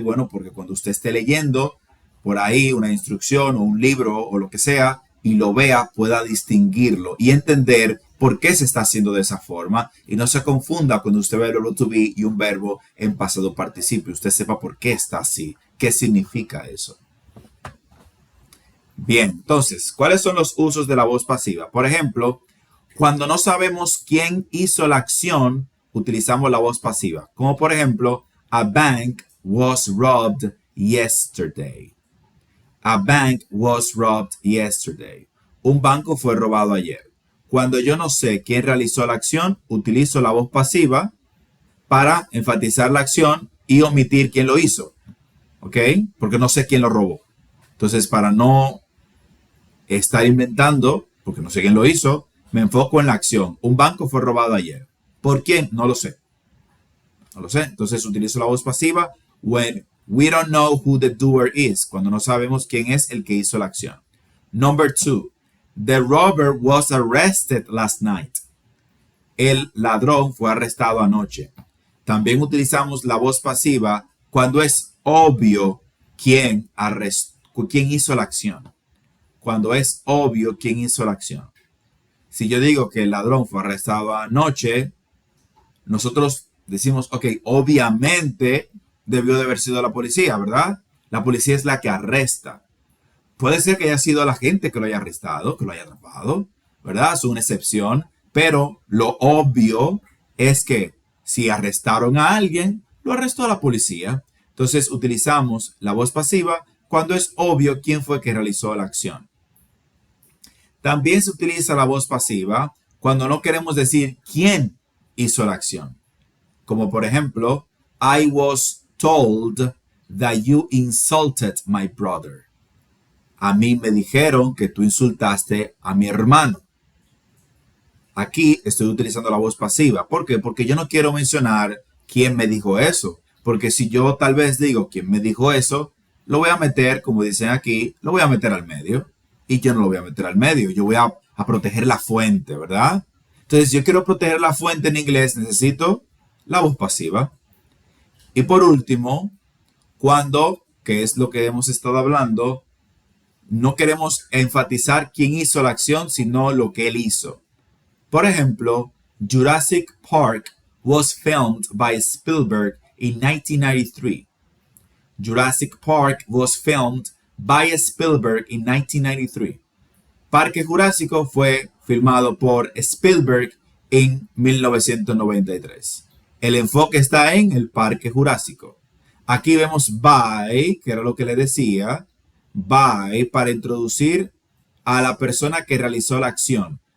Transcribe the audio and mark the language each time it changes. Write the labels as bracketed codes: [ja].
[es] Bueno, porque cuando usted esté leyendo por ahí una instrucción o un libro o lo que sea y lo vea, pueda distinguirlo y entender por qué se está haciendo de esa forma y no se confunda cuando usted ve el verbo to be y un verbo en pasado participio. Usted sepa por qué está así, qué significa eso. Bien, entonces, ¿cuáles son los usos de la voz pasiva? Por ejemplo, cuando no sabemos quién hizo la acción, utilizamos la voz pasiva. Como por ejemplo, [en] a bank was robbed yesterday. A bank was robbed yesterday. [es] Un banco fue robado ayer. Cuando yo no sé quién realizó la acción, utilizo la voz pasiva para enfatizar la acción y omitir quién lo hizo. ¿Ok? Porque no sé quién lo robó. Entonces, para no estar inventando, porque no sé quién lo hizo, me enfoco en la acción. Un banco fue robado ayer. ¿Por quién? No lo sé. No lo sé. Entonces utilizo la voz pasiva [en] when we don't know who the doer is. [es] Cuando no sabemos quién es el que hizo la acción. [en] Number 2. The robber was arrested last night. [es] El ladrón fue arrestado anoche. También utilizamos la voz pasiva cuando es obvio quién hizo la acción. Cuando es obvio quién hizo la acción. Si yo digo que el ladrón fue arrestado anoche, nosotros decimos, ok, obviamente debió de haber sido la policía, ¿verdad? La policía es la que arresta. Puede ser que haya sido la gente que lo haya arrestado, que lo haya atrapado, ¿verdad? Es una excepción, pero lo obvio es que si arrestaron a alguien, lo arrestó la policía. Entonces utilizamos la voz pasiva cuando es obvio quién fue que realizó la acción. También se utiliza la voz pasiva cuando no queremos decir quién hizo la acción. Como por ejemplo, [en] I was told that you insulted my brother. [es] A mí me dijeron que tú insultaste a mi hermano. Aquí estoy utilizando la voz pasiva. ¿Por qué? Porque yo no quiero mencionar quién me dijo eso. Porque si yo tal vez digo quién me dijo eso, lo voy a meter, como dicen aquí, lo voy a meter al medio. Y yo no lo voy a meter al medio. Yo voy a proteger la fuente, ¿verdad? Entonces, si yo quiero proteger la fuente en inglés, necesito la voz pasiva. Y por último, cuando, que es lo que hemos estado hablando, no queremos enfatizar quién hizo la acción, sino lo que él hizo. Por ejemplo, [en] Jurassic Park was filmed by Spielberg in 1993. Jurassic Park was filmed by Spielberg in 1993. [es] Parque Jurásico fue filmado por Spielberg en 1993. El enfoque está en el Parque Jurásico. Aquí vemos by, que era lo que le decía, by para introducir a la persona que realizó la acción.